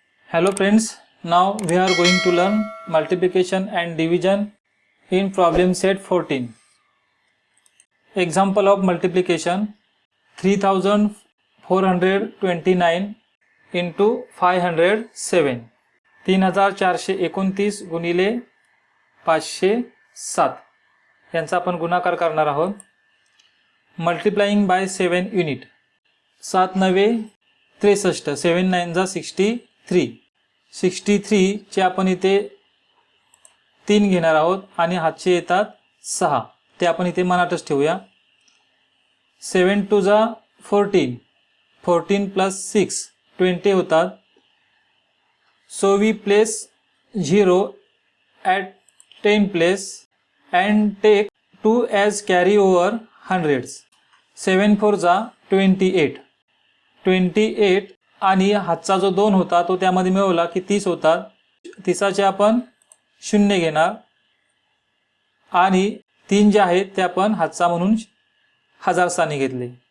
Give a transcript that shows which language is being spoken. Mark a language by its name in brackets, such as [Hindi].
[English] Hello friends, now we are going to learn multiplication and division in problem set 14. Example of multiplication: 3429 into 507. [Marathi] 3429 गुणिले 507 यांचा आपण गुणाकार करणार आहोत. Multiplying bye 7 unit. 7 9 63, 7 9 63. 63 चे आपण इथे 3 घेणार आहोत आणि हातचे येतात 6. ते आपण इथे मनातच ठेवूया. 7 2 14, 14 plus 6 20 होतात. [English] So we place 0 at 10 place and take 2 as carry over hundreds. [Marathi] 7 4 28, 28 आणि हातचा जो 2 होता तो त्यामध्ये मिळवला की 30 होतात. 30चे आपण 0 घेणार आणि 3 जे आहेत ते आपण हातचा म्हणून हजार स्थानी घेतले.